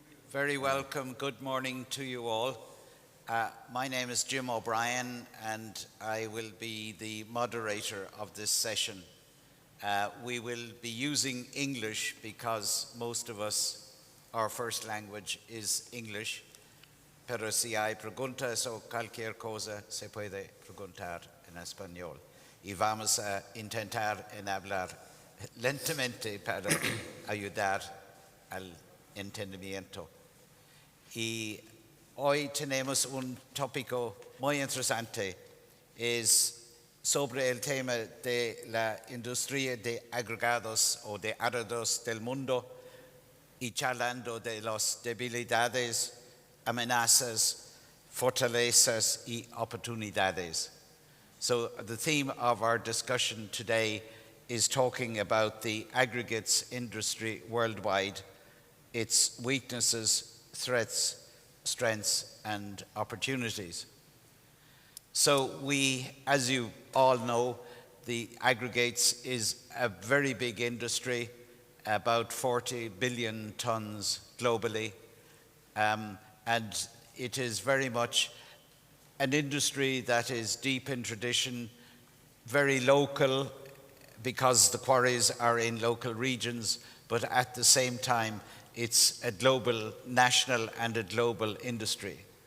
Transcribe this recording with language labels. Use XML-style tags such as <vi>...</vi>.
<en>Very welcome, good morning to you all. My name is Jim O'Brien and I will be the moderator of this session. We will be using English because most of us, our first language is English.</en> <es>Pero si hay preguntas o cualquier cosa, se puede preguntar en español. Y vamos a intentar en hablar lentamente para ayudar al entendimiento. Y hoy tenemos un tópico muy interesante, es sobre el tema de la industria de agregados o de áridos del mundo y charlando de las debilidades, amenazas, fortalezas y oportunidades.</es> <en>So the theme of our discussion today is talking about the aggregates industry worldwide, its weaknesses, threats, strengths, and opportunities. So we, as you all know, the aggregates is a very big industry, about 40 billion tons globally, and it is very much an industry that is deep in tradition, very local because the quarries are in local regions, but at the same time it's a global, national and a global industry.</en>